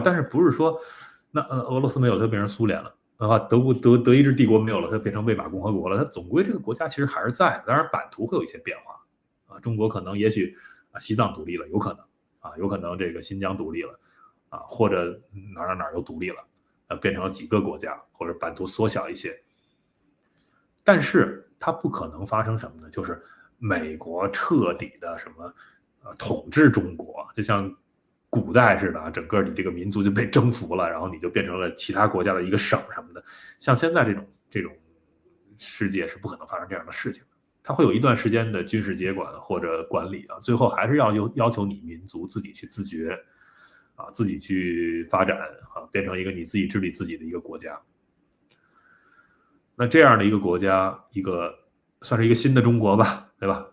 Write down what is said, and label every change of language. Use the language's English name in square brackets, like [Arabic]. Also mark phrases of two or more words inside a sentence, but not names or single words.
[Chinese] 但是不是說那俄羅斯沒有，它變成蘇聯了，啊，德意志帝國沒有了，它變成魏瑪共和國了，它總歸這個國家其實還是在的，當然版圖會有一些變化啊。中國可能也許西藏獨立了，有可能啊，有可能這個新疆獨立了啊，或者哪兒又獨立了，變成了幾個國家，或者版图縮小一些。但是它不可能發生什麼呢？就是美國徹底的什麼統治中國，就像古代似的，整個你這個民族就被征服了，然後你就变成了其他国家的一個省什麼的。像現在這種世界是不可能发生這樣的事情的。它會有一段時間的軍事接管或者管理啊，最後還是要求你民族自己去自覺啊，自己去發展啊，變成一個你自己治理自己的一個國家。那這樣的一個國家，算是一個新的中國吧，对吧？